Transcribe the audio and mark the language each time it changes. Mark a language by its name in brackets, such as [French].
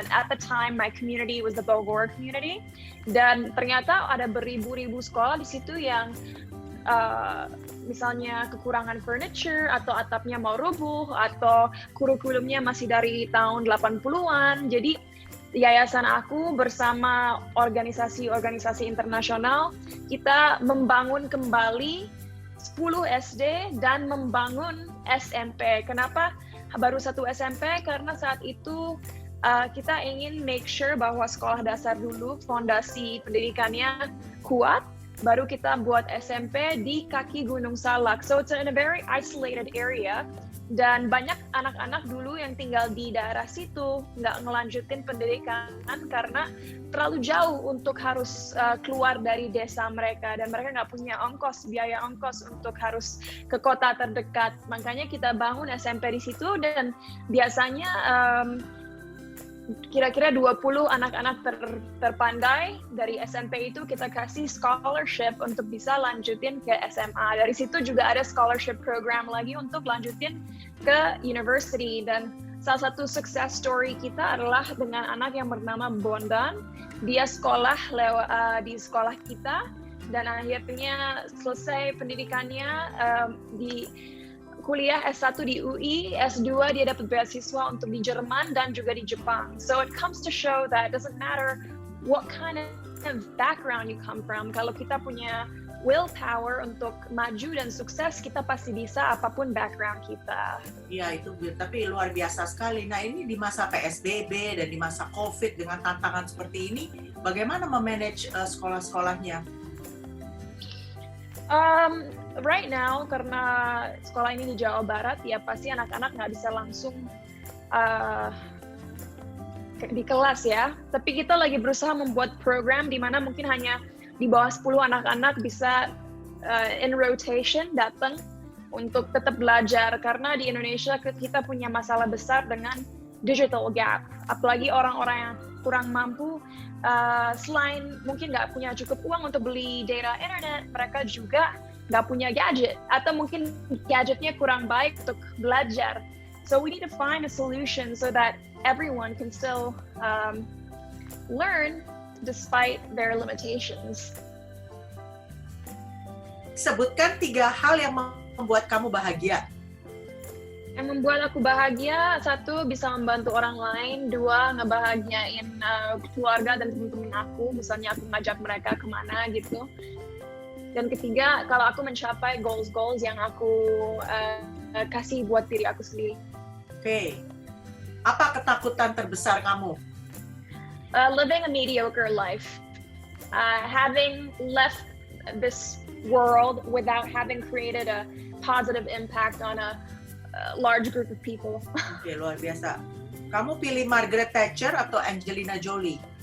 [English] And at the time, my community was the Bogor community. [Indonesian] Dan ternyata ada beribu-ribu sekolah di situ yang misalnya kekurangan furniture, atau atapnya mau rubuh, atau kurikulumnya masih dari tahun 80-an. Jadi yayasan aku bersama organisasi-organisasi internasional, kita membangun kembali 10 SD dan membangun SMP. Kenapa baru satu SMP? Karena saat itu kita ingin [English] make sure [Indonesian] bahwa sekolah dasar dulu fondasi pendidikannya kuat, baru kita buat SMP di kaki Gunung Salak. [English] So it's in a very isolated area. [Indonesian] Dan banyak anak-anak dulu yang tinggal di daerah situ nggak ngelanjutin pendidikan karena terlalu jauh untuk harus keluar dari desa mereka, dan mereka nggak punya biaya ongkos untuk harus ke kota terdekat. Makanya kita bangun SMP di situ, dan biasanya kira-kira 20 anak-anak terpandai dari SMP itu kita kasih scholarship untuk bisa lanjutin ke SMA. Dari situ juga ada scholarship program lagi untuk lanjutin ke university. Dan salah satu success story kita adalah dengan anak yang bernama Bondan. Dia sekolah di sekolah kita, dan akhirnya selesai pendidikannya di kuliah S1 di UI, S2 dia dapat beasiswa untuk di Jerman dan juga di Jepang. [English] So it comes to show that it doesn't matter what kind of background you come from. [Indonesian] Kalau kita punya willpower untuk maju dan sukses, kita pasti bisa apapun background kita. Iya, itu tapi luar biasa sekali. Nah, ini di masa PSBB dan di masa COVID dengan tantangan seperti ini, bagaimana memanage sekolah-sekolahnya? [English] Right now, [Indonesian] karena sekolah ini di Jawa Barat, ya pasti anak-anak nggak bisa langsung di kelas ya. Tapi kita lagi berusaha membuat program di mana mungkin hanya di bawah 10 anak-anak bisa [English] in rotation [Indonesian] datang untuk tetap belajar. Karena di Indonesia kita punya masalah besar dengan digital gap. Apalagi orang-orang yang kurang mampu, selain mungkin nggak punya cukup uang untuk beli data internet, mereka juga nggak punya gadget, atau mungkin gadgetnya kurang baik untuk belajar. [English] So we need to find a solution so that everyone can still learn despite their limitations. [Indonesian] Sebutkan 3 hal yang membuat kamu bahagia. Yang membuat aku bahagia, 1, bisa membantu orang lain, 2, ngebahagiain keluarga dan teman-teman aku, misalnya aku ngajak mereka kemana gitu. Dan 3, kalau aku mencapai goals yang aku kasih buat diri aku sendiri. Oke. Apa ketakutan terbesar kamu? [English] living a mediocre life, having left this world without having created a positive impact on a large group of people. [Indonesian] Oke, luar biasa. Kamu pilih Margaret Thatcher atau Angelina Jolie?